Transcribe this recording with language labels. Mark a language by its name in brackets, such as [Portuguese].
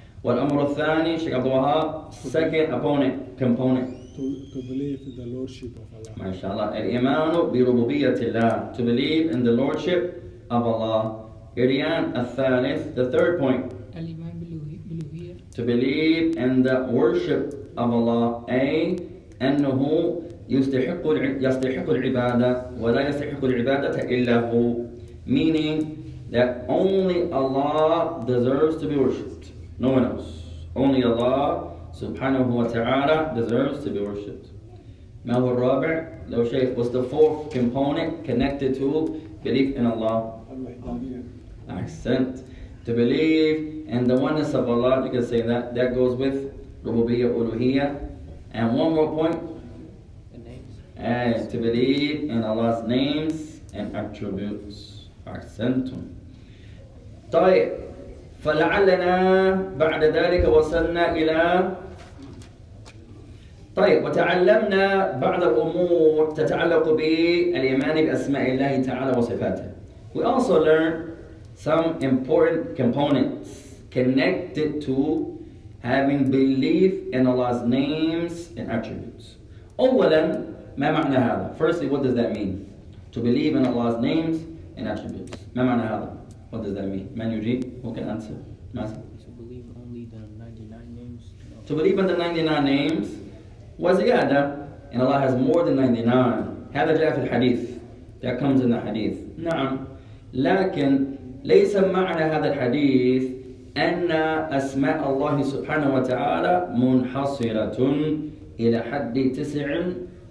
[Arabic] والأمر الثاني, Shaykh Abdul Wahhab, [English] second component. To believe in the Lordship of Allah. [Arabic] MashaAllah. الإيمان بربوبية الله. [English] To believe in the Lordship of Allah. Irian [Arabic] الثالث, [English] the third point. [Arabic] الإيمان بالألوهية. [English] To believe in the worship of Allah. [Arabic] أنه يستحق العبادة ولا يستحق العبادة إلا هو. [English] Meaning that only Allah deserves to be worshipped. No one else. Only Allah subhanahu wa ta'ala deserves to be worshipped. [Arabic] ما هو الرابع? لو شيخ, [English] what's the fourth component connected to belief in Allah? Accent. To believe in the oneness of Allah, you can say that. That goes with rububiyyah, uluhiyyah. And one more point. The names. And to believe in Allah's names and attributes. Accentum. [Arabic] طيب فلعلنا بعد ذلك وصلنا إلى طيب وتعلمنا بعض الأمور تتعلق بالإيمان بأسماء الله تعالى وصفاته. [English] We also learned some important components connected to having belief in Allah's names and attributes. [Arabic] أولا ما معنى هذا? [English] Firstly, what does that mean? To believe in Allah's names and attributes. [Arabic] ما معنى هذا? [English] What does that mean? Man [Arabic] يجيب? [English] Who can answer? Master? To believe only the 99 names. To believe in the 99 names [Arabic] وزيادة, [English] and Allah has more than 99. [Arabic] هذا جاء في الحديث. [English] That comes in the hadith. [Arabic] نعم. لكن ليس معنى هذا الحديث أن أسماء الله سبحانه وتعالى منحصرة إلى حد 99.